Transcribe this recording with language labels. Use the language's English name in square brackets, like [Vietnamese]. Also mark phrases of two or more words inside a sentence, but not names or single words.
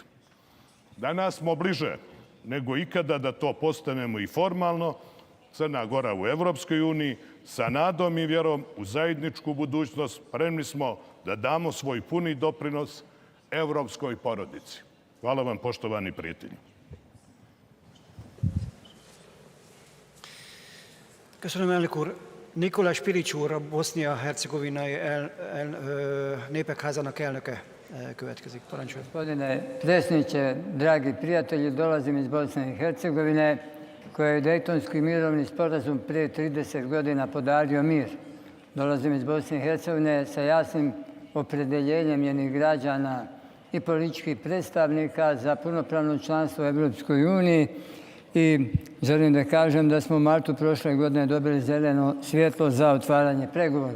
[Serbian] Danas smo bliže nego ikada da to postanemo i formalno. Crna Gora u Evropskoj uniji, sa nadom i vjerom u zajedničku budućnost, spremni smo da damo svoj puni doprinos evropskoj porodici. Hvala vam, poštovani prijatelji. [Hungarian] Köszönöm, elnök úr. Nikola Spirics úr, a Bosznia-Hercegovinai Népek Házának elnöke következik. Parancsoljon. [Bosnian] Gospodine predsjedniče, dragi prijatelji, dolazim iz Bosne i Hercegovine, koja je Dejtonski mirovni sporazum prije 30 godina podario mir. Dolazim iz Bosne i Hercegovine sa jasnim opredjeljenjem njenih građana i političkih predstavnika za punopravno članstvo u Europskoj uniji i želim da kažem da smo u martu prošle godine dobili zeleno svjetlo za otvaranje pregovora.